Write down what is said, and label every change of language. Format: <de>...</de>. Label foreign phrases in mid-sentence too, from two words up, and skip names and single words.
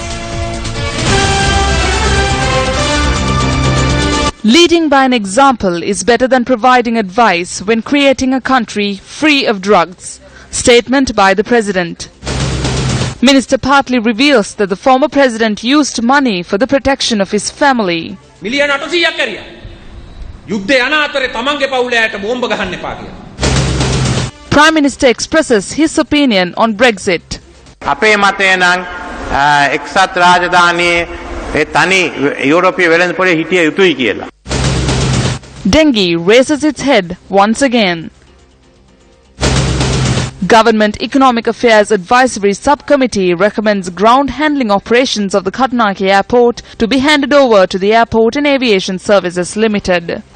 <en>Leading by an example is better than providing advice when creating a country free of drugs. Statement by the President. Minister partly reveals that the former President used money for the protection of his family.</en> <si>මිලියන 800ක් කරියා. යුද්ධය යන අතරේ තමන්ගේ පවුලේ අයට බෝම්බ ගහන්න එපා කියලා.</si> <en>Prime Minister expresses his opinion on Brexit.</en> <si>අපේ මතය නම් එක්සත් රාජධානියේ ඒ තනි යුරෝපීය වෙළඳපොලේ හිටිය යුතුයි කියලා.</si> <en>Dengue raises its head once again. Government Economic Affairs Advisory Subcommittee recommends ground handling operations of the Katunayake Airport to be handed over to the Airport and Aviation Services Limited.</en>